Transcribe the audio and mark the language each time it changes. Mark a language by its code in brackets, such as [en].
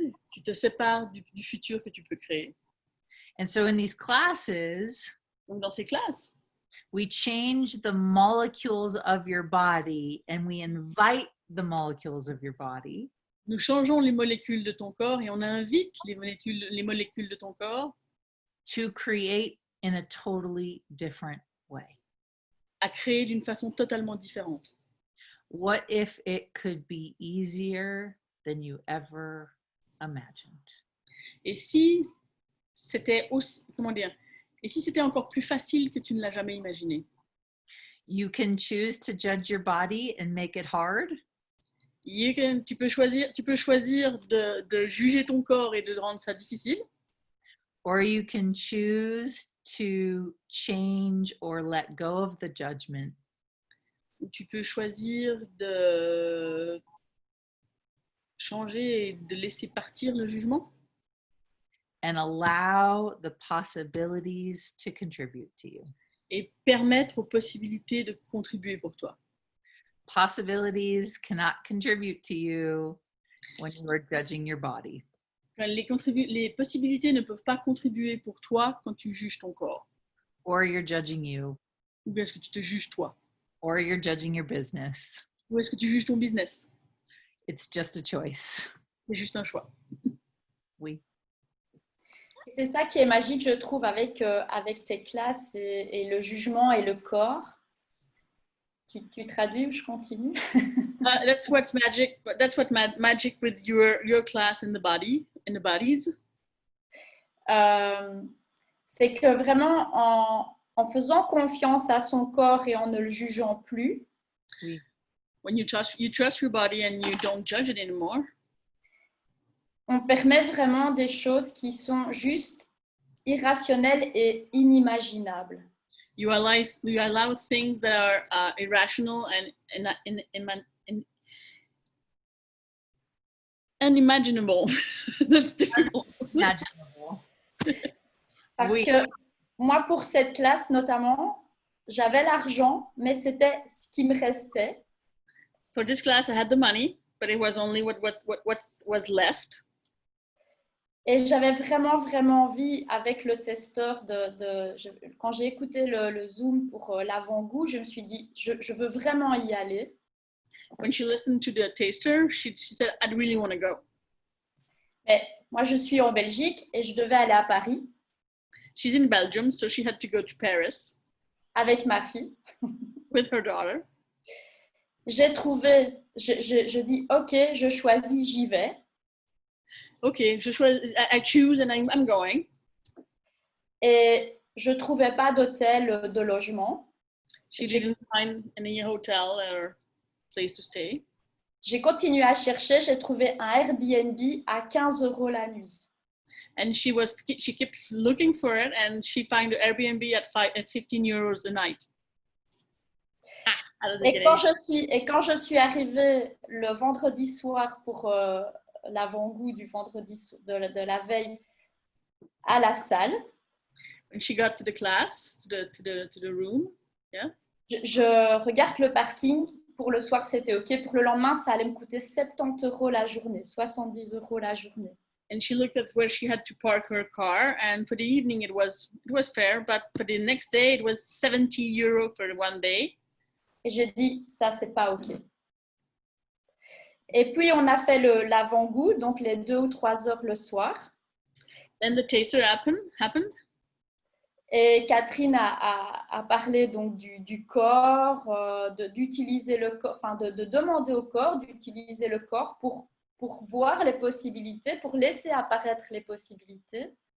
[fr] Tu te sépares du futur que tu peux créer. [en] And so in these classes, [fr] donc dans ces classes, [en] we change the molecules of your body and we invite the molecules of your body. [fr] Nous changeons les molécules de ton corps et on invite les molécules de ton corps [en] to create in a totally different way. [fr] À créer d'une façon totalement différente. [en] What if it could be easier than you ever imagined? [fr] Et si c'était aussi, comment dire, et si c'était encore plus facile que tu ne l'as jamais imaginé? [en] You can choose to judge your body and make it hard, [fr] Tu peux choisir de juger ton corps et de rendre ça difficile. [en] or you can choose to change or let go of the judgment [fr] Ou tu peux choisir de changer et de laisser partir le jugement [en] and allow the possibilities to contribute to you. [fr] et permettre aux possibilités de contribuer pour toi. [en] Possibilities cannot contribute to you when you are judging your body. [fr] Les possibilités ne peuvent pas contribuer pour toi quand tu juges ton corps. [en] Or you're judging you. [fr] Ou bien est-ce que tu te juges toi? [en] Or you're judging your business. [fr] Ou est-ce que tu juges ton business? [en] It's just a choice. [fr] C'est juste un choix. Oui. Et c'est ça qui est magique, je trouve, avec tes classes et le jugement et le corps. Tu traduis ou je continue? [en] That's what's magic. That's what magic with your class in the body, in the bodies. [fr] C'est que vraiment, en faisant confiance à son corps et en ne le jugeant plus, Oui. [en] When you trust your body and you don't judge it anymore, [fr] on permet vraiment des choses qui sont juste irrationnelles et inimaginables. [en] you allow things that are irrational and unimaginable. That's difficult. Imaginable. [fr] Parce Oui. que moi, pour cette classe notamment, j'avais l'argent, mais c'était ce qui me restait. [en] For this class, I had the money, but it was only what was left. [fr] Et j'avais vraiment envie, avec le testeur, quand j'ai écouté le Zoom pour l'avant-goût, je me suis dit, je veux vraiment y aller. [en] When she listened to the taster, she said, "I'd really want to go." [fr] Mais moi, je suis en Belgique et je devais aller à Paris [en] She's in Belgium, so she had to go to Paris [fr] avec ma fille. [en] with her daughter. [fr] J'ai trouvé, je dis, OK, je choisis, j'y vais. [en] Okay, I choose and I'm going. [fr] Et je ne trouvais pas d'hôtel, de logement. [en] She didn't find any hotel or place to stay. [fr] J'ai continué à chercher, j'ai trouvé un Airbnb à 15 € la nuit. [en] And she kept looking for it, and she found an Airbnb at 15 euros a night. [fr] Et quand je suis arrivée le vendredi soir pour l'avant-goût du vendredi de la veille à la salle, [en] When she got to the class, to the room, yeah. [fr] Je regarde le parking. Pour le soir, c'était OK. Pour le lendemain, ça allait me coûter 70 € la journée, 70 € la journée. [en] And she looked at where she had to park her car, and for the evening it was fair, but for the next day it was 70 euros for one day. [fr] Et j'ai dit, ça, c'est pas OK. Et puis, on a fait l'avant-goût, donc les 2 ou 3 heures le soir. [en] Then the taster happened. [fr] Et Catherine a parlé donc du corps, d'utiliser le corps, enfin de demander au corps d'utiliser le corps pour voir les possibilités, pour laisser apparaître les possibilités.